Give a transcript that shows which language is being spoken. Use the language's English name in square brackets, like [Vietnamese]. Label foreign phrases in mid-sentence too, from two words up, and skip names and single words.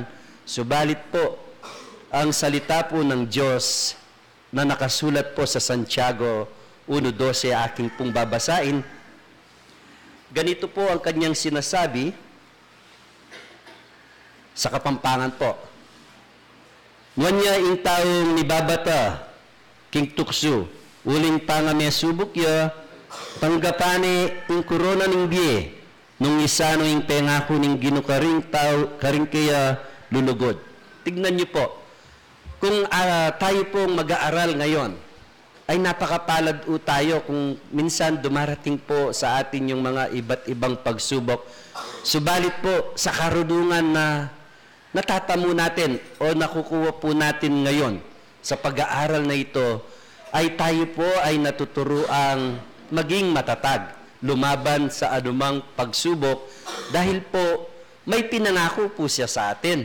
[Filipino] Subalit po, ang salita po ng Diyos na nakasulat po sa Santiago 1:12 aking pong babasain. Ganito po ang kanyang sinasabi sa Kapampangan po. [Pampanga] Nganya ing taong nibabata, king tukso, uling pangame subok ya, panggapane ing korona ning biye, nung isano ing pengako ning ginukaring tao, karing kaya lulugod. [Filipino] Tignan niyo po, kung tayo pong mag-aaral ngayon, ay napakapalad po tayo kung minsan dumarating po sa atin yung mga iba't ibang pagsubok. Subalit po sa karunungan na natatamo natin o nakukuha po natin ngayon sa pag-aaral na ito, ay tayo po ay natuturuang maging matatag, lumaban sa anumang pagsubok dahil po may pinangako po siya sa atin.